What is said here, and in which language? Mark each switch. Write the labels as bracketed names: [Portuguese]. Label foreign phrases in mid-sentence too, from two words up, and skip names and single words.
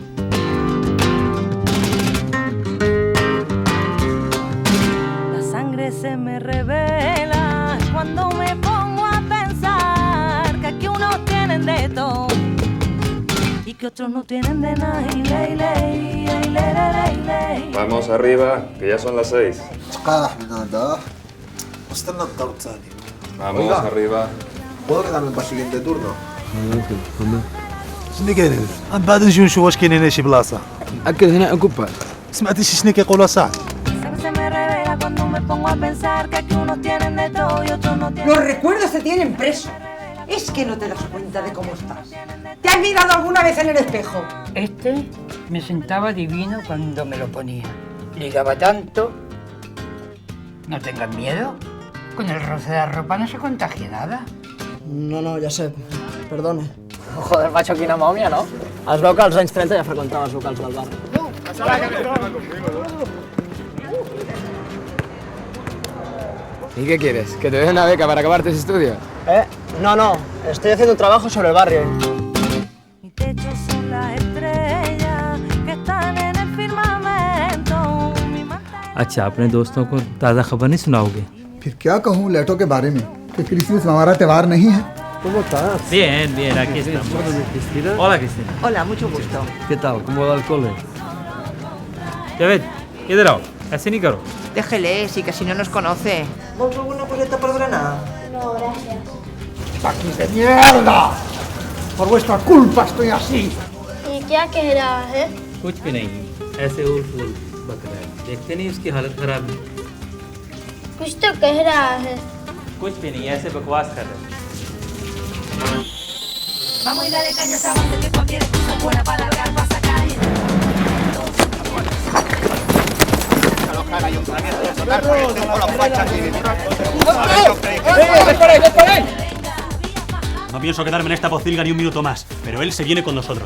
[Spanish] La sangre se me revela cuando me pongo a pensar que aquí unos tienen de todo y que otros no tienen de nada. Vamos arriba, que ya son las 6. Vamos arriba. ¿Puedo quedarme para el siguiente turno? [Arabic] شنو قال من بعد نجي نشوف واش كاينين شي بلاصه أكد هنا أكوبا. سمعتي شنو كيقولوا صاحبي [Spanish] Se me revela cuando me pongo a pensar que aquí unos tienen de todo y otros no tienen. Los recuerdos te tienen preso. Es que no te das cuenta de cómo estás. ¿Te has mirado alguna vez en el espejo? Este me sentaba divino cuando me lo ponía. Ligaba tanto. No tengan miedo. Con el roce de la ropa no se contagia nada. No, [Catalan] ja sé. [Spanish] Perdone. Joder, macho, [Catalan] quina momia, [Spanish] ¿no? [Catalan] Es veu que als anys 30 ja freqüentava els locals del barri. [Spanish] ¿Y qué quieres? ¿Que te den una beca para acabar tus estudios? No. Estoy haciendo un trabajo sobre el barrio. Mi techo son las estrellas que están en el firmamento. [Hindi] अच्छा अपने दोस्तों को ताज़ा खबर नहीं सुनाओगे? फिर क्या कहूँ लेटो के बारे में कि क्रिसमस हमारा त्योहार नहीं है। [Spanish] Bien, aquí estamos. Hola, Cristina. Hola, mucho gusto. ¿Qué tal? ¿Cómo va el cole? [Hindi] Javed, इधर आओ. ऐसे नहीं करो. [Spanish] Déjele, sí que si no nos conoce. ¿Vos alguna cosita por Granada? No, gracias. ¡Paquis de mierda! Por vuestra culpa estoy así. [Hindi] ¿Y क्या कह रहा है? कुछ भी नहीं. ऐसे उल फूल बक रहा है. देखते नहीं उसकी हालत खराब है. कुछ तो कह रहा है. कुछ भी नहीं. ऐसे बकवास कर रहा है. [Spanish] Vamos y dale caña a esa banda que cualquier excusa es buena para largar, para sacar. No pienso quedarme en esta pocilga ni un minuto más, pero él se viene con nosotros.